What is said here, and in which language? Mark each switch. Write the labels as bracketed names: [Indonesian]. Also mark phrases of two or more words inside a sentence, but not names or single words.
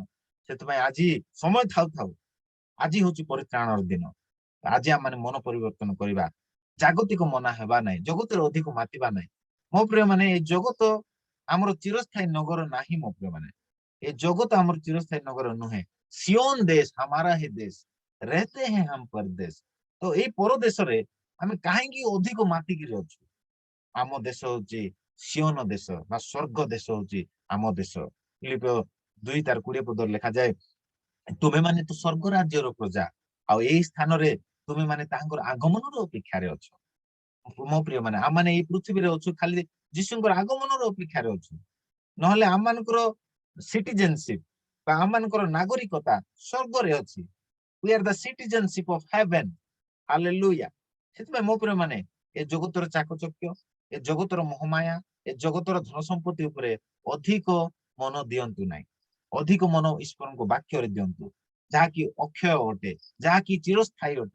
[Odia] ସେଥିପାଇଁ ଆଜି ସମୟ ଥାଉ ଥାଉ, ଆଜି ହଉଛି ପରିତ୍ରାଣର ଦିନ। ଆଜି ଆମେ ମନ ପରିବର୍ତ୍ତନ କରିବା, ଜାଗତିକ ମନା ହେବା ନାହିଁ, ଜଗତରେ ଅଧିକ ମାତିବା ନାହିଁ। ମୋ ପ୍ରିୟ ମାନେ ଏଇ ଜଗତ ଆମର ଚିରସ୍ଥାୟୀ ନଗର ନାହିଁ ମୋ ପ୍ରିୟ ମାନେ। ଏ ଜଗତ ଆମର ଚିରସ୍ଥାୟୀ ନଗର ନୁହେଁ। [Hindi] सिओन देश हमारा ही देश, रहते हैं हम परदेश। [Odia] ତ ଏଇ ପରଦେଶରେ ଆମେ କାହିଁକି ଅଧିକ ମାତିକିରି ଅଛୁ? ଆମ ଦେଶ ହଉଛି ସିଓନ ଦେଶ ବା ସ୍ୱର୍ଗ ଦେଶ ହଉଛି ଆମ ଦେଶ। ଫିଲିପିଓ 2:20 ପଦରେ ଲେଖାଯାଏ, ତୁମେ ମାନେ ତ ସ୍ୱର୍ଗ ରାଜ୍ୟର ପ୍ରଜା, ଆଉ ଏଇ ସ୍ଥାନରେ ତୁମେ ମାନେ ତାଙ୍କର ଆଗମନର ଅପେକ୍ଷାରେ ଅଛ। ମୋ ପ୍ରିୟ ମାନେ, ଆମମାନେ ଏଇ ପୃଥିବୀରେ ଅଛୁ ଖାଲି ଯୀଶୁଙ୍କର ଆଗମନର ଅପେକ୍ଷାରେ ଅଛୁ, ନହେଲେ ଆମମାନଙ୍କର ସିଟିଜେନସିପ ବା ଆମମାନଙ୍କର ନାଗରିକତା ସ୍ୱର୍ଗରେ ଅଛି। [English] We are the citizenship of heaven. Hallelujah. [Odia] ସେଥିପାଇଁ ମୋ ପ୍ରିୟ ମାନେ ଏ ଜଗତର ଚାକଚକ୍ୟ, ଏ ଜଗତର ମୋହମାୟା, ଏ ଜଗତର ଧନ ସମ୍ପତ୍ତି ଉପରେ ଅଧିକ ମନ ଦିଅନ୍ତୁ ନାହିଁ। ଅଧିକ ମନ ଈଶ୍ୱରଙ୍କ ବାକ୍ୟରେ ଦିଅନ୍ତୁ, ଯାହାକି ଅକ୍ଷୟ ଅଟେ, ଯାହାକି ଚିରସ୍ଥାୟୀ ଅଟେ।